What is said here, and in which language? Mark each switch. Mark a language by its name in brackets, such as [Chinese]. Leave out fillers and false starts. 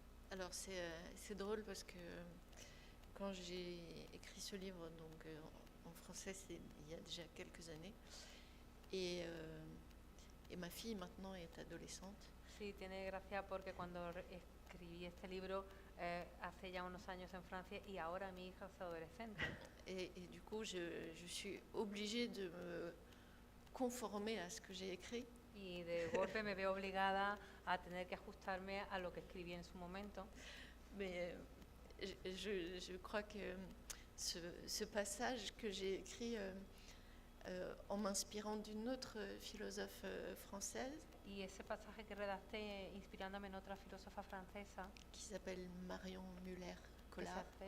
[French] Alors c'est drôle parce que quand j'ai écrit ce livre, donc en français c'est il y a déjà quelques années, et ma fille maintenant est adolescente. [Spanish] Sí, tiene gracia porque cuando escribí este libro hace ya unos años en Francia y ahora mi hija es adolescente. [French] Et du coup je suis obligée de me conformer à ce que j'ai écrit. [Spanish] Y de golpe me veo obligada a tener que ajustarme a lo que escribí en su momento. [French] Mais je crois que ce passage que j'ai écrit en m'inspirant d'une autre philosophe française, [Spanish] y ese pasaje que redacté inspirándome en otra filósofa francesa [French] qui s'appelle Marion Muller-Collard,